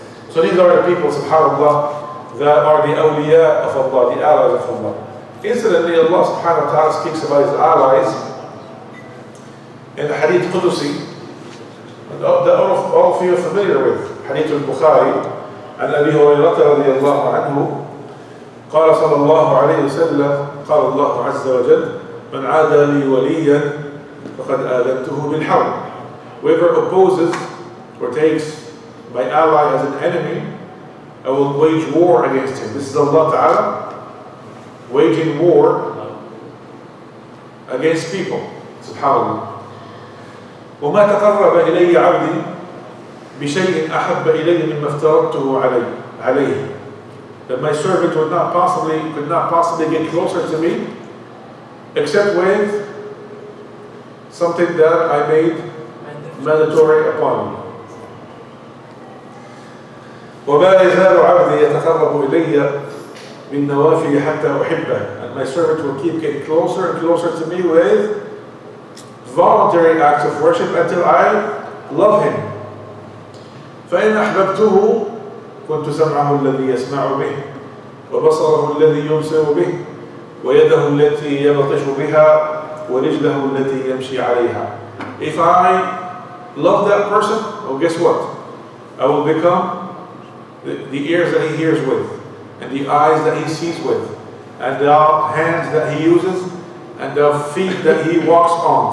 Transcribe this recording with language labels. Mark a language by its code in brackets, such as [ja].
[en] So these are the people, subhanAllah, that are the awliya of Allah, the allies of Allah. Incidentally, Allah subhanahu wa ta'ala speaks about His allies in the Hadith Qudusi, that all of you are familiar with. [ar] Hadith al-Bukhari, عن أبي هريرة رضي الله عنه قال صلى الله عليه وسلم قال الله عز وجل من عادى لي وليا فقد آذنته بالحرب. [en] Whoever opposes or takes my ally as an enemy, I will wage war against him. This is Allah Ta'ala waging war against people. SubhanAllah. [ar] وما تقرب إلي عبدي بشيء أحب إلي مما افترضته عليه. [en] That my servant could not possibly get closer to me except with something that I made mandatory upon me. [ar] وما يزال عبدي يتقرب إلي بالنوافل حتى أحبه. [en] And my servant will keep getting closer and closer to me with voluntary acts of worship until I love him. [ar] فإن أحببته كنت سمعه الذي يسمع به وبصره الذي يبصر به ويده التي يبطش بها ورجله التي يمشي عليها. [en] If I love that person, well, guess what? I will become the ears that he hears with, and the eyes that he sees with, and the hands that he uses, and the feet that he walks on.